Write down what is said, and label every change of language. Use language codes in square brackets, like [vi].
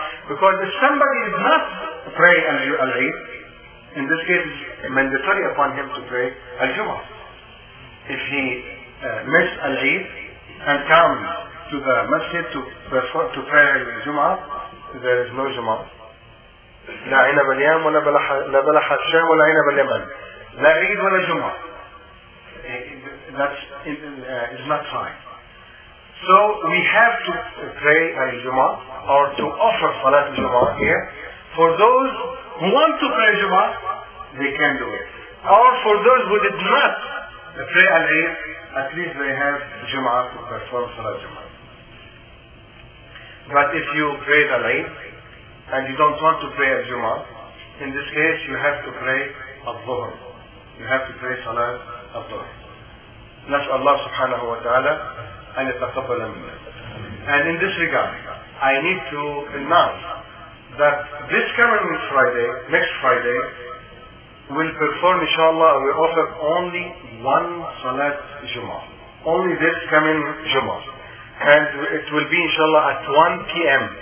[en] Because if somebody is not praying al-Eid, in this case, it's mandatory upon him to pray al-Jumu'ah. If he missed al-Eid and comes to the Masjid to pray al-Jumu'ah, there is no Jumu'ah. [ar] لا عنب اليوم ولا بلح الشام ولا عنب اليمن. لا عيد ولا جمعة. [en] That is not fine. So we have to pray al-Jumu'ah or to offer Salat al-Jumu'ah here. For those who want to pray Jumu'ah, they can do it. Or for those who did not pray al-Eid, at least they have Jumu'ah to perform Salat al-Jumu'ah. But if you pray al-Eid and you don't want to pray al-Jumu'ah, in this case you have to pray al-Dhuhr. You have to pray Salat al-Dhuhr. [ar] نسأل الله سبحانه وتعالى أن يتقبل منا. [en] And in this regard, I need to announce that this coming Friday, next Friday, we'll perform, inshallah, we offer only one Salat Jumu'ah. Only this coming Jumu'ah. And it will be, inshallah, at 1 p.m.